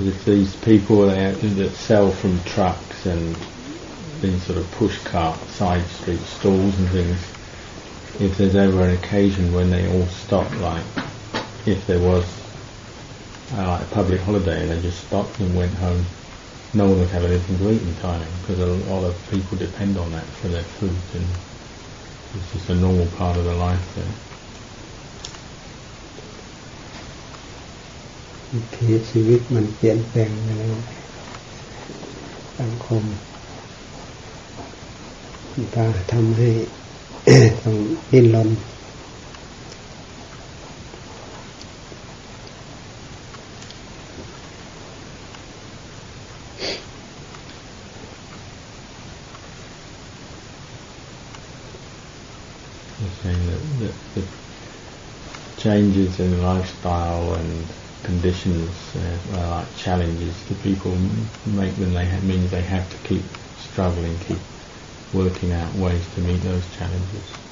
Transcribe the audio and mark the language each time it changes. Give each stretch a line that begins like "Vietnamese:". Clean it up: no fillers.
English: These people that sell from trucks and these sort of push cart side street stalls and things, if there's ever an occasion when they all stop, like if there was like a public holiday and they just stopped and went home, no one would have anything to eat in Thailand because a lot of people depend on that for their food and it's just a normal part of the life there.
Thai: ชีวิตมันเปลี่ยนแปลงไปแล้วสังคมพาทำให้ ต้องดิ้นรน
English: saying that the changes in lifestyle and conditions are like challenges to people make them means they have to keep struggling, keep working out ways to meet those challenges.